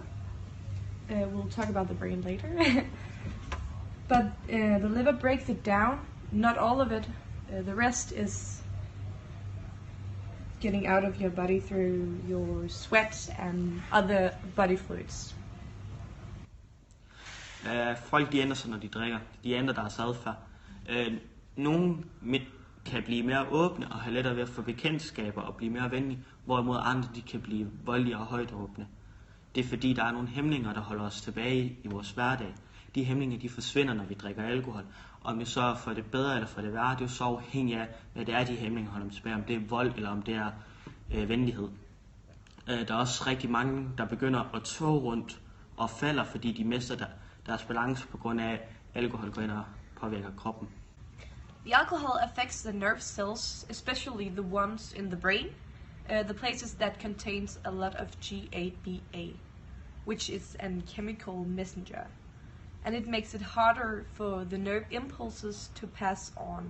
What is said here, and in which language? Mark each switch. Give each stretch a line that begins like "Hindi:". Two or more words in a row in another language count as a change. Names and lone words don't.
English: We'll talk about the brain later. But the liver breaks it down. Not all of it. The rest is getting out of your body through your sweat and other body fluids.
Danish: Folk de ændrer sig, når de drikker. De ændrer deres adfærd. Nogle kan blive mere åbne og have lettere ved at få bekendtskaber og blive mere venlige, hvorimod andre de kan blive voldelige og højtråbende. Det er fordi, der er nogle hæmninger, der holder os tilbage i vores hverdag. De hæmninger de forsvinder, når vi drikker alkohol. Om vi så får det bedre eller får det værre, det er jo så afhængigt af, hvad det er, de hæmninger holder dem tilbage. Om det er vold eller om det er venlighed. Der er også rigtig mange, der begynder at tåge rundt og falder, fordi de mister deres balance på grund af, at alkohol går ind og påvirker kroppen.
English: The alcohol affects the nerve cells, especially the ones in the brain, the places that contains a lot of GABA, which is a chemical messenger. And it makes it harder for the nerve impulses to pass on.